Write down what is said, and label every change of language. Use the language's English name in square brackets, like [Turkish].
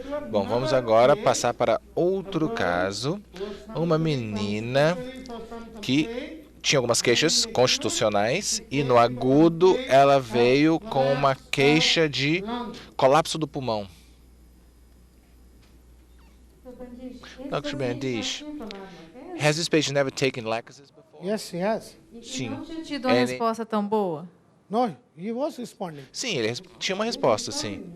[Portuguese] Bom, vamos agora passar para outro caso. Uma menina que tinha algumas queixas constitucionais e no agudo ela veio com uma queixa de colapso do pulmão. [English] Dr. Bandish, has this patient never taken Lacazes before? Yes, yes. [Portuguese] Sim. Não tinha tido uma resposta tão boa? [English] No, he was responding. [Portuguese] Sim, ele tinha uma resposta, sim.